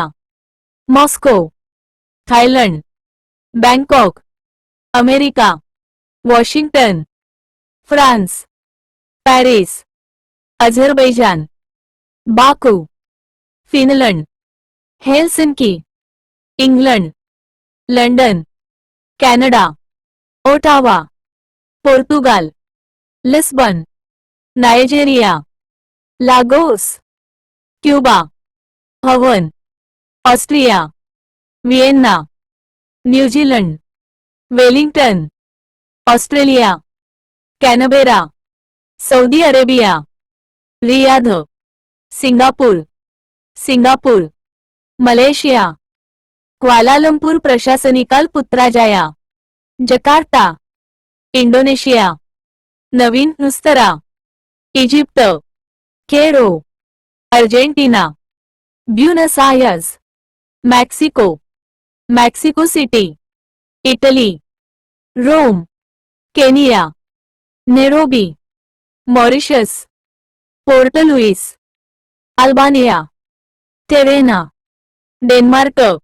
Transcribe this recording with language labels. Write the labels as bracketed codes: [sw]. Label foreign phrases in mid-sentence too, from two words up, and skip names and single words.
[mr] मॉस्को, थायलंड, बँकॉक, अमेरिका, वॉशिंग्टन, फ्रान्स, पॅरिस, अझरबैजान, बाकू, फिनलंड, हेलसिंकी, इंग्लंड, लंडन, कॅनडा, ओटावा, पोर्तुगाल, लिस्बन, नायजेरिया, लागोस, क्युबा, हवन, ऑस्ट्रिया, व्हिएन्ना, न्यूझीलंड, वेलिंग्टन, ऑस्ट्रेलिया, कॅनबेरा, सौदी अरेबिया, रियाध, सिंगापूर, सिंगापूर, मलेशिया, क्वालालंपूर प्रशासनिकाल पुत्राजाया, जकार्ता, इंडोनेशिया, नवीन नुस्तरा, इजिप्त, केरो, अर्जेंटिना, ब्युनस आयर्स, मेक्सिको, मेक्सिको सिटी, इटली, रोम, केनिया, नेरोबी, मॉरिशस, पोर्ट लुईस, अल्बानिया, टेरेना, डेन्मार्क,